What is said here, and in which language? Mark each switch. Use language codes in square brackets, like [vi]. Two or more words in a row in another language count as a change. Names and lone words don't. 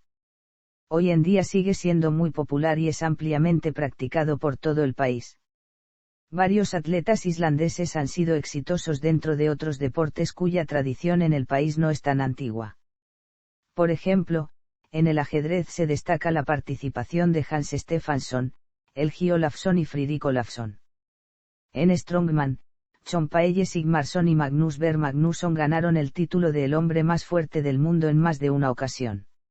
[es] Hoy en día sigue siendo muy popular y es ampliamente practicado por todo el país. Varios atletas islandeses han sido exitosos dentro de otros deportes cuya tradición en el país no es tan antigua. Por ejemplo, en el ajedrez se destaca la participación de Hans Stefansson, Helgi Olafsson y Friðrik Olafsson. En Strongman, Chompaelle Sigmarsson y Magnus Berg Magnusson ganaron el título de el hombre más fuerte del mundo en más de una ocasión.